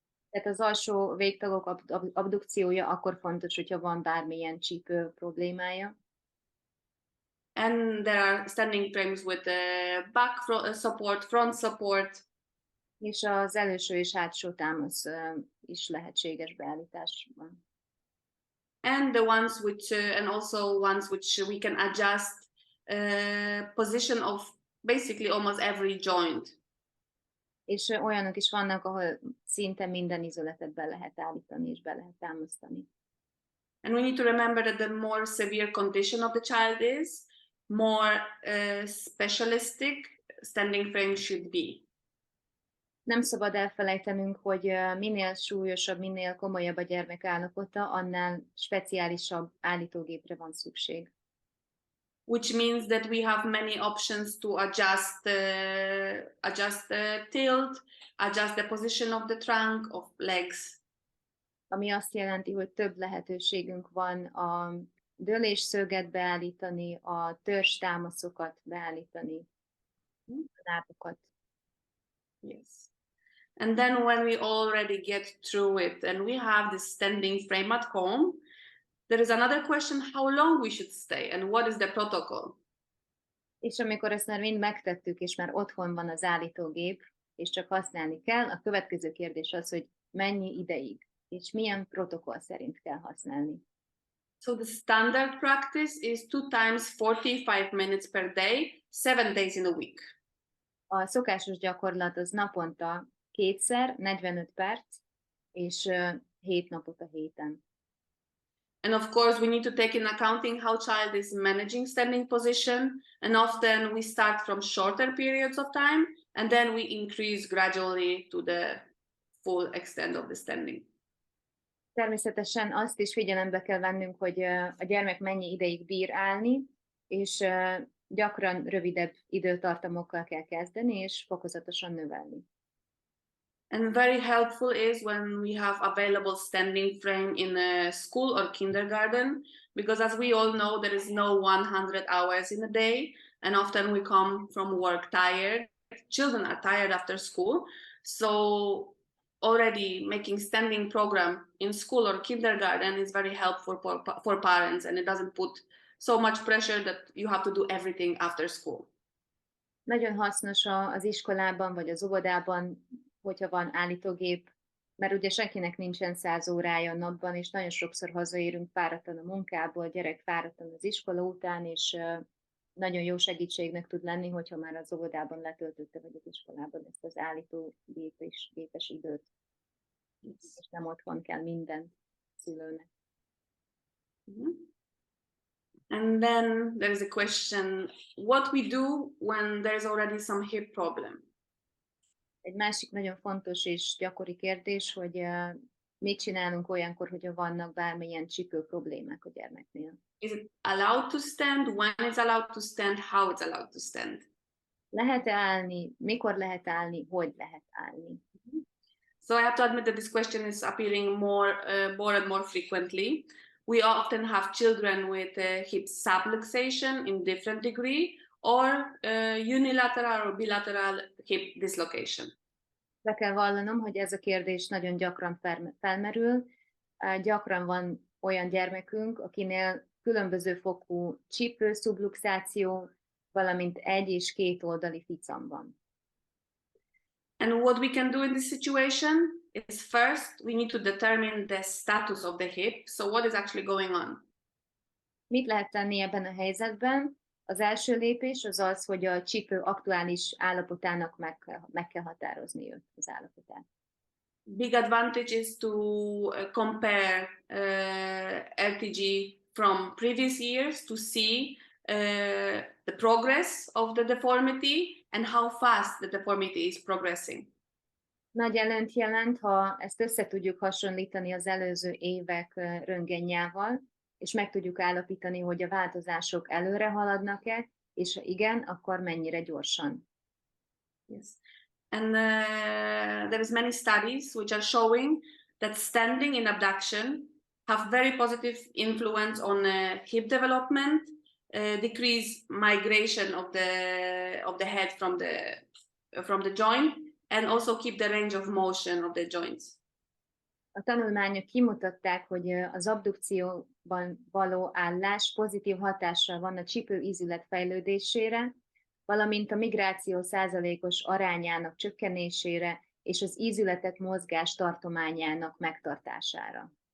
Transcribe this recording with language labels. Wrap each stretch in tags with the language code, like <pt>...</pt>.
<hu>Tehát az alsó végtagok abdukciója akkor fontos, hogyha van bármilyen csípő problémája.</hu> <en>And there are standing frames with back support, front support.</en> <hu>És az előső és hátsó támasz is lehetséges beállításban.</hu> <en>And the ones which, and also ones which we can adjust position of basically almost every joint.</en> <hu>És olyanok is vannak, ahol szinte minden izületet be lehet állítani és be lehet támasztani.</hu> <en>And we need to remember that the more severe condition of the child is, more specialistic standing frame should be.</en> <hu>Nem szabad elfelejtenünk, hogy minél súlyosabb, minél komolyabb a gyermek állapota, annál speciálisabb állítógépre van szükség.</hu> <en>Which means that we have many options to adjust the tilt, adjust the position of the trunk, of legs.</en> <hu>Ami azt jelenti, hogy több lehetőségünk van a dőlésszöget beállítani, a törzstámaszokat beállítani, a lábokat.</hu> <en>Yes. And then when we already get through it and we have this standing frame at home, there is another question, how long we should stay and what is the protocol?</en> <hu>És amikor ezt már mind megtettük, és már otthon van az állítógép, és csak használni kell, a következő kérdés az, hogy mennyi ideig, és milyen protokoll szerint kell használni.</hu> <en>So the standard practice is 2 times 45 minutes per day, 7 days in a week.</en> <hu>A szokásos gyakorlat az naponta 2-szer, 45 perc, és 7 napot a héten.</hu> <en>And of course, we need to take in accounting how child is managing standing position. And often we start from shorter periods of time, and then we increase gradually to the full extent of the standing.</en> <hu>Természetesen azt is figyelembe kell vennünk, hogy a gyermek mennyi ideig bír állni, és gyakran rövidebb időtartamokkal kell kezdeni, és fokozatosan növelni.</hu> <en>And very helpful is when we have available standing frame in a school or kindergarten, because as we all know, there is no 100 hours in a day, and often we come from work tired. Children are tired after school, so already making standing program in school or kindergarten is very helpful for parents, and it doesn't put so much pressure that you have to do everything after school.</en> <hu>Nagyon hasznos az iskolában vagy az óvodában, hogyha van állítógép, mert ugye senkinek nincsen 100 órája a napban, és nagyon sokszor hazaérünk fáradtan a munkából, gyerek fáradtan az iskola után, és nagyon jó segítségnek tud lenni, hogyha már az óvodában letöltötte, vagy az iskolában ezt az állítógépes időt. És nem otthon kell minden szülőnek. Mm-hmm.</hu> <en>And then there is a question, what we do when there is already some hip problem?</en> <hu>Egy másik nagyon fontos és gyakori kérdés, hogy mit csinálunk olyankor, hogyha vannak bármilyen csípő problémák a gyermeknél.</hu> <en>Is it allowed to stand? When it's allowed to stand? How it's allowed to stand?</en> <hu>Lehet-e állni? Mikor lehet állni? Hogy lehet állni?</hu> <en>So I have to admit that this question is appearing more and more frequently. We often have children with hip subluxation in different degree, or unilateral or bilateral hip dislocation.</en> <hu>Be kell vallanom, hogy ez a kérdés nagyon gyakran felmerül. Gyakran van olyan gyermekünk, akinél különböző fokú csípő szubluxáció, valamint 1 és 2 oldali ficam van.</hu> <en>And what we can do in this situation is first, we need to determine the status of the hip. So what is actually going on?</en> <hu>Mit lehet tenni ebben a helyzetben? Az első lépés az az, hogy a csípő aktuális állapotának meg kell határozni őt, az állapotát.</hu> <en>Big advantage is to compare LTG from previous years to see the progress of the deformity and how fast the deformity is progressing.</en> <hu>Nagy előnyt jelent, ha ezt össze tudjuk hasonlítani az előző évek röntgenjával, és meg tudjuk állapítani, hogy a változások előre haladnak-e, és ha igen, akkor mennyire gyorsan.</hu> <en>Yes. And there is many studies which are showing that standing in abduction have very positive influence on hip development, decrease migration of the head from the joint, and also keep the range of motion of the joints.</en> <hu>A tanulmányok kimutatták, hogy az abdukcióban való állás pozitív hatással van a csípőízület fejlődésére, valamint a migráció százalékos arányának csökkenésére és az ízületek mozgás tartományának megtartására.</hu>